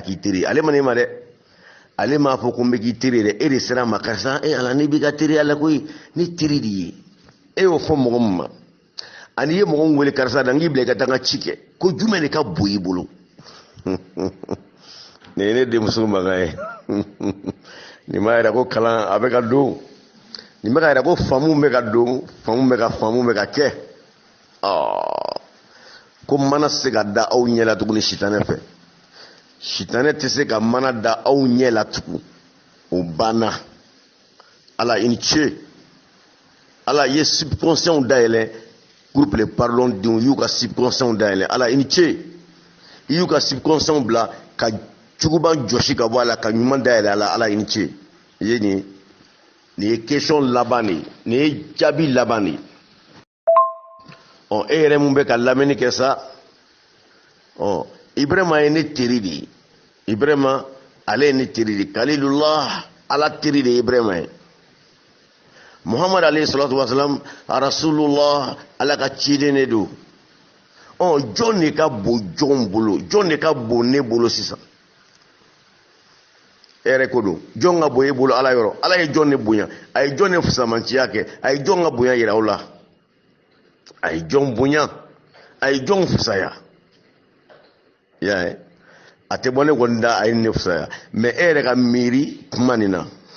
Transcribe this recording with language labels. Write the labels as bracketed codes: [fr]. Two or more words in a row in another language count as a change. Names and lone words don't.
[bm] k'i teri ye ale ma ne ma dɛ ale m'a fɔ ko n bɛ k'i teri ye dɛ e de sera a ma karisa ala ne b'i ka teriya la koyi ne teri de ye e y'o fɔ mɔgɔ min ma ani ye mɔgɔ min wele karisa da n k'i bila i ka taa n ka ci kɛ ko jumɛn de ka bon i bolo nin ye ne denmuso makan ye nin b'a yira ko kalan a bɛ ka don nin bɛ ka yira ko faamu bɛ ka don faamu bɛ ka kɛ ko mana se ka da aw ɲɛ la tuguni sitanɛ fɛ sitanɛ tɛ se ka mana da aw ɲɛ la tugun o banna ala i ni ce ala ye subconscients dayɛlɛ groupe [fr] le pardon [bm] denw y'u ka subconscients dayɛlɛ ala i ni ce i y'u ka subconscients bila ka juguba jɔsi ka bɔ a la ka ɲuman dayɛlɛ a la ala i ni ce i ye nin ye question laban de ye nin ye jaabi laban de ye e yɛrɛ mun bɛ ka lamɛnni kɛ sa Ibrahima ye ne teri de ye Ibrahima ale ye ne teri de ye Kalilullah ala teri de ye Ibrahima ye Muhammad [ar] عليه الصلاة والسلام رسول الله [bm] ala ka ciden de don jɔn de ka bon jɔn bolo jɔn de ka bon ne bolo sisan e yɛrɛ ko don jɔn ka bon e bolo ala yɔrɔ ala ye jɔn de bonya a ye jɔn de fusamanciya kɛ a ye jɔn ka bonya yira aw la a ye jɔn bonya a ye jɔn fusaya i y'a ye a tɛ bɔ ne kɔni da a ye ne fusaya mais e yɛrɛ ka miiri kuma nin na